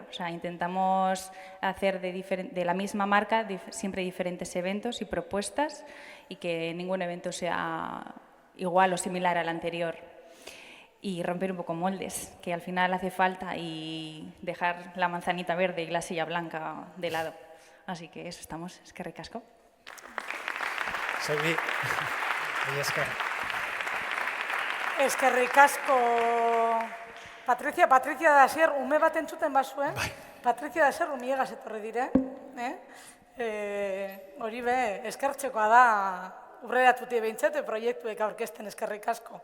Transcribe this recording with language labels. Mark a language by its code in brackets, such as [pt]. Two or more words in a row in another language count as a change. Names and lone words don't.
[es] O sea, intentamos hacer de la misma marca siempre diferentes eventos y propuestas y que ningún evento sea igual o similar al anterior. Y romper un poco moldes, que al final hace falta, y dejar la manzanita verde y la silla blanca de lado. Así que eso estamos, [eu] eskerrik asko. Zeuri, esker. Eskerrik asko. Patricia da zer, ume bat entzuten bazuen. Patricia da zer, umiegaz etorri dire. Hori be, eskertzekoa da, urreratuti behintzete proiektuek aurkezten, eskerrik asko.